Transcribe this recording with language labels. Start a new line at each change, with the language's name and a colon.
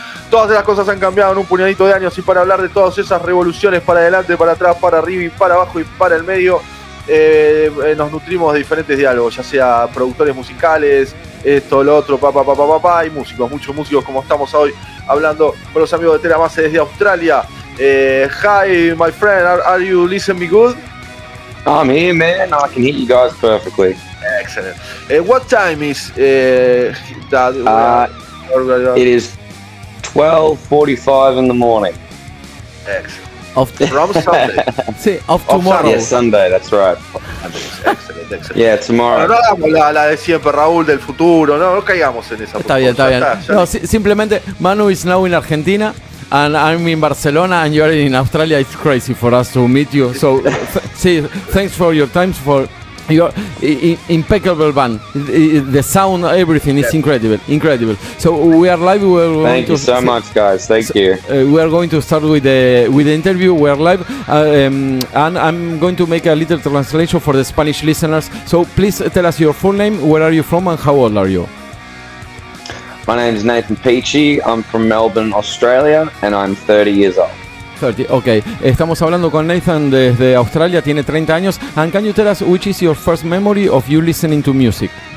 Spanish: Todas esas cosas han cambiado en un puñadito de años, y para hablar de todas esas revoluciones para adelante, para atrás, para arriba y para abajo y para el medio, nos nutrimos de diferentes diálogos, ya sea productores musicales, esto, lo otro, y músicos, muchos músicos, como estamos hoy hablando con los amigos de TERAMAZE desde Australia.
English: Hi, my friend, are you listening me good? I'm here, man. I can hear you guys perfectly. Excellent. What time is that? It is 12:45 in the morning. Excellent. From Sunday. Sí, of tomorrow. Yeah, Sunday, that's right.
Spanish: Excelente.
English: Yeah, tomorrow.
Spanish: No hagamos la de siempre, Raúl, del futuro, no caigamos en esa. Está bien, está bien. No, simplemente,
English: Manu is now in Argentina, and I'm in Barcelona, and you're in Australia. It's crazy for us to meet you. So, thanks for your time, for your impeccable band. The sound, everything is incredible. So we are live. Thank you so much, guys. Thank you. We are going to start with the interview. We are live, and I'm going to make a little translation for the Spanish listeners. So please tell us your full name, where are you from, and how old are you? My name is Nathan Peachy. I'm from Melbourne, Australia, and I'm 30 years old. 30, okay.
Spanish: Estamos hablando con Nathan desde Australia, tiene 30 años.
English: And can you tell us which is your first memory of you listening to music?